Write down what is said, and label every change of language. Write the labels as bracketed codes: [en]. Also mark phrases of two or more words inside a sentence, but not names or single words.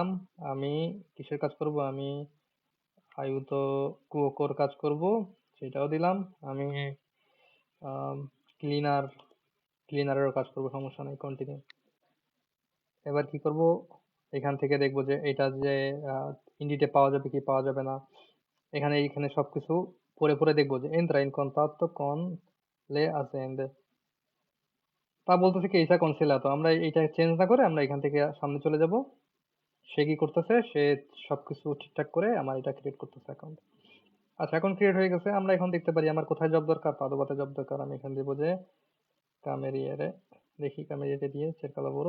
[bn] আমি কিসের কাজ করব, আমি [it] aiuto cuoco [bn] কাজ করব, সেটাও দিলাম। আমি ক্লিনার ক্লিনারেরও কাজ করব, সমস্যা নেই, কন্টিনিউ। এবার কি করব, এখান থেকে দেখবো যে এটা যে ইন্ডিটে পাওয়া যাবে কি পাওয়া যাবে না। এখানে এইখানে সবকিছু পড়ে পড়ে দেখবো যে [it] entra in contatto con le aziende, [bn] তা বলতেছে কি এইটা কনসিলাতো। আমরা এইটা চেঞ্জ না করে আমরা এখান থেকে সামনে চলে যাব। সে কি করতেছে, সে সবকিছু ঠিকঠাক করে আমার এটা ক্রিয়েট করতেছে অ্যাকাউন্ট। আচ্ছা, এখন ক্রিয়েট হয়ে গেছে। আমরা এখন দেখতে পারি আমার কোথায় জব দরকার, পাদোবাতে জব দরকার। আমি এখানে দেবো যে কামেরিয়ারে, দেখি কামেরিয়ারে দিয়ে চেরকালা বড়।